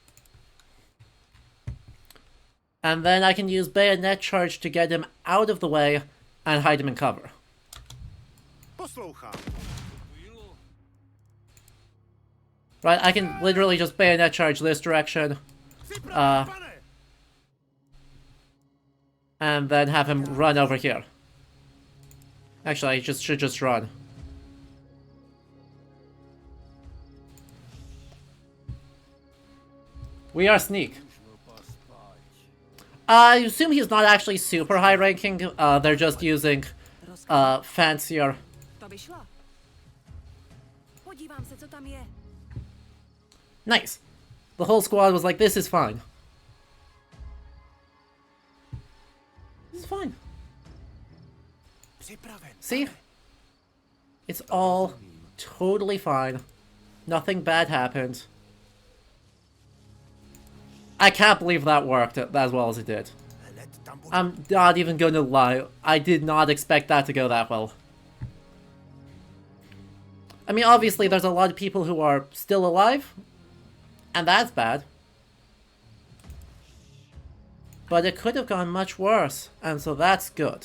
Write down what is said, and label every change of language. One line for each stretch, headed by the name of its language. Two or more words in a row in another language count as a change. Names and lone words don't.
English: And then I can use bayonet charge to get him out of the way and hide him in cover.
Czech: Poslouchám.
English: Right, I can literally just bayonet charge this direction.
Czech: Připraven, pane.
English: And then have him run over here. Actually, I should just run. We are sneak. I assume he's not actually super high ranking. They're just using fancier.
Czech: To by šlo. Podívám se, co tam je.
English: Nice. The whole squad was like, this is fine. This is fine.
Czech: Připraven.
English: See? It's all totally fine. Nothing bad happened. I can't believe that worked as well as it did.
Czech: Hned tam budu.
English: I'm not even gonna lie. I did not expect that to go that well. I mean, obviously, there's a lot of people who are still alive, and that's bad. But it could have gone much worse, and so that's good.